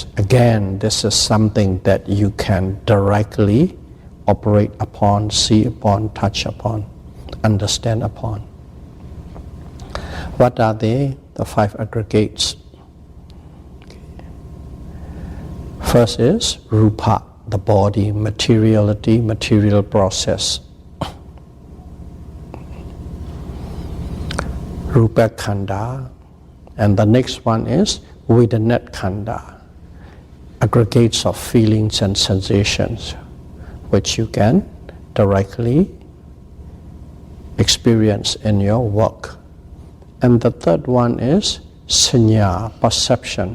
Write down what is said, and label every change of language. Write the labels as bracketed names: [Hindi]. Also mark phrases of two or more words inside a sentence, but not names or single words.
[English] Again, this is something that you can directly operate upon, see upon, touch upon, understand upon. What are they? The 5 aggregates. First is rupa, the body, materiality, material process. [Pali] Rupa khanda. [English] And the next one is [Pali] Vedanat khanda, [English] aggregates of feelings and sensations, which you can directly experience in your work. And the third one is sanya, perception.